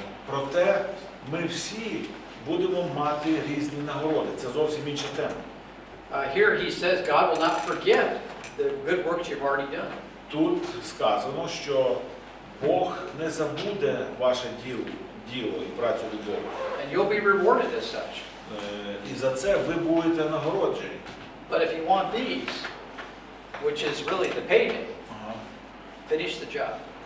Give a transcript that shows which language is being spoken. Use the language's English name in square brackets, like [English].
[Ukrainian] Проте ми всі будемо мати різні нагороди. Це зовсім інша тема. [English] Here he says God will not forget the good works you've already done. [Ukrainian] Тут сказано, що Бог не забуде ваше діло і працю любові. [English] And you'll be rewarded as such. [Ukrainian] І за це ви будете нагороджені. [English] But if you want these, which is really the payday, finish the job.